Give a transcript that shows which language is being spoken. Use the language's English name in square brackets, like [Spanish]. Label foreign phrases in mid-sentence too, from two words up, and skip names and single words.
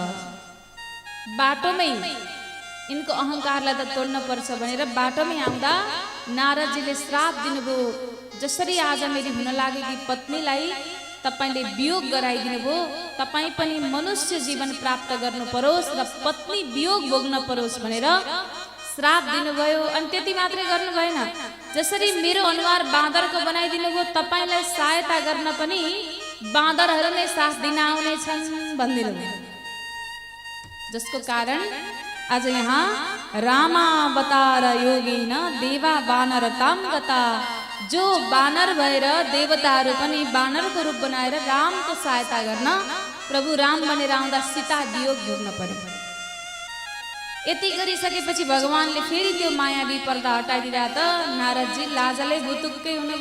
[Nepali] बाटोमै यिनको अहङ्कारलाई त तोड्न पर्छ भनेर बाटोमै आउँदा नारदजीले श्राप दिनुभयो, जसरी आज मेरी हुन लागेकी पत्नीलाई तपाईले वियोग गराइदिनु भयो, तपाई पनि मनुष्य जीवन प्राप्त गर्नु परोस् र पत्नी वियोग भोग्न परोस् भनेर श्राप दिनुभयो। अनि त्यति मात्रै गर्नु भएन, जसरी मेरो अनुहार बाँदरको बनाइदिनु भयो, तपाईलाई सहायता गर्न पनि बाँदरहरू नै साथ दिन आउने छन् भन्दिनु भयो। जसको कारण आज यहाँ [Sanskrit] रामावतार योगिन देवा वानर ताम गता, [Nepali] जो बानर भएर देवताहरू पनि बानरको रूप बनाएर रामको सहायता गर्न प्रभु राम बनेर आउँदा सीता वियोग भोग्न पर्यो। यति गरिसकेपछि भगवानले फेरि त्यो मायावी पर्दा हटाइदिँदा त नारदजी लाजले भुतुक्कै हुनुभयो।